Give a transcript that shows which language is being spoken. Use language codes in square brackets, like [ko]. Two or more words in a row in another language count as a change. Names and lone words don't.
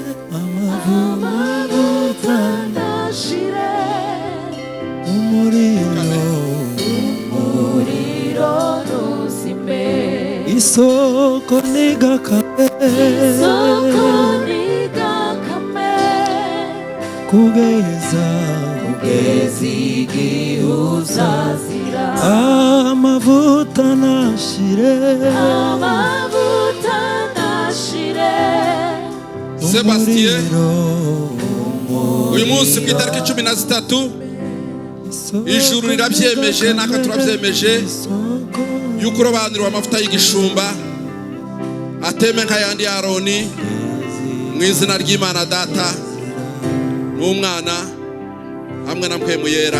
[rn] amavuta ntashire umuriro ntuzime isoko ntigakame kugeza igihe uzazira amavuta ntashire Sebastien, uyu munsi ku itariki 13 ijuru rirabyemeje naka turabyemeje yuko urobanura amavuta y'igishumba ateme nk'ayandi ya Aroni mu izina ry'Imana Data n'Umwana hamwe na Mpwemu Yera.